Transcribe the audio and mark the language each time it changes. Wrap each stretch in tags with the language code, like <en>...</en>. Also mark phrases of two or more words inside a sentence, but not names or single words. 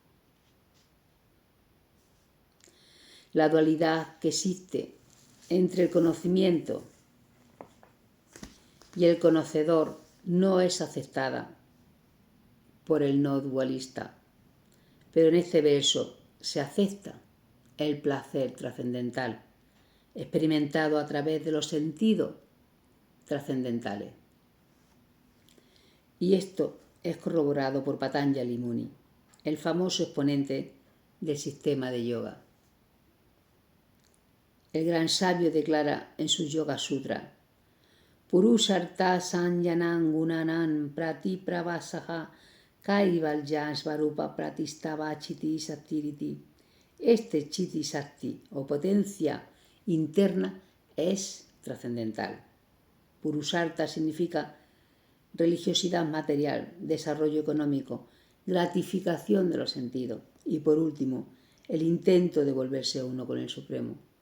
<es>La dualidad que existe entre el conocimiento y el conocedor no es aceptada por el no dualista, pero en este verso se acepta el placer trascendental experimentado a través de los sentidos trascendentales. Y esto es corroborado por Patanjali Muni, el famoso exponente del sistema de yoga. El gran sabio declara en su Yoga Sutra:</es> <sa>पुरुषार्थशून्यानां गुणानां प्रतिप्रसवः कैवल्यं स्वरूपप्रतिष्ठा वा चितिशक्तिरिति.</sa> <es>Este</es> <sa>चितिशक्ति</sa> <es>o potencia interna es trascendental. Purushartha significa religiosidad material, desarrollo económico, gratificación de los sentidos y, por último, el intento de volverse uno con el Supremo.</es>